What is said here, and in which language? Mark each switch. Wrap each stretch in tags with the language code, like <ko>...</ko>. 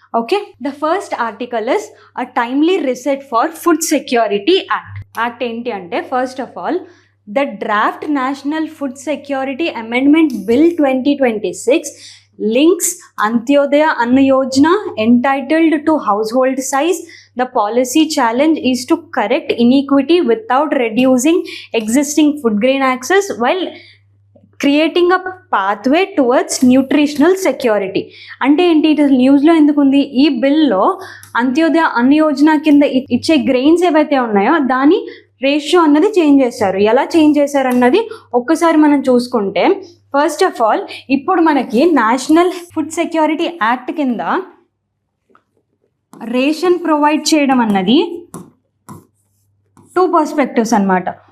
<en>okay, the first article is a timely reset for food security act</en> <te>ఏంటి అంటే,</te> <en>First of all the draft national food security amendment bill 2026 links Antyodaya Anna Yojana entitled to household size. The policy challenge is to correct inequity without reducing existing food grain access while creating a pathway towards nutritional security.</en> <te>అంటే ఏంటి, it న్యూస్లో ఎందుకుంది, ఈ బిల్లో అంత్యోదయ అన్న యోజన కింద ఇచ్చే grains ఏవైతే ఉన్నాయో దాని రేషియో అన్నది చేంజ్ చేశారు. ఎలా చేంజ్ చేశారు అన్నది ఒక్కసారి మనం చూసుకుంటే, ఫస్ట్ ఆఫ్ ఆల్ ఇప్పుడు మనకి నేషనల్ ఫుడ్ సెక్యూరిటీ యాక్ట్ కింద రేషన్ ప్రొవైడ్ చేయడం అన్నది 2 పర్స్పెక్టివ్స్ అనమాట.</te>